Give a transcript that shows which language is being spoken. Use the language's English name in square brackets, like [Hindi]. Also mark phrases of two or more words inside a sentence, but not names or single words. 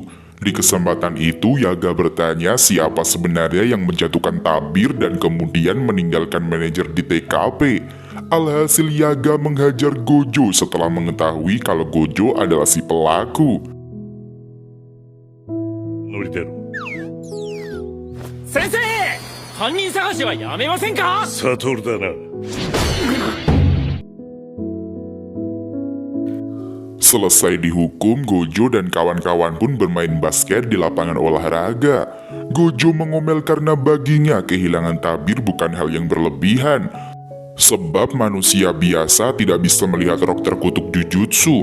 [Indonesian] Di kesempatan itu Yaga bertanya siapa sebenarnya yang menjatuhkan tabir dan kemudian meninggalkan manajer di TKP. Alhasil Yaga menghajar Gojo setelah mengetahui kalau Gojo adalah si pelaku. Noriteru, [Japanese] 先生犯人探しはやめませんか？サトルだな。 [Indonesian] Selesai dihukum, Gojo dan kawan-kawan pun bermain basket di lapangan olahraga. Gojo mengomel karena baginya kehilangan tabir bukan hal yang berlebihan. Sebab manusia biasa tidak bisa melihat rok terkutuk Jujutsu.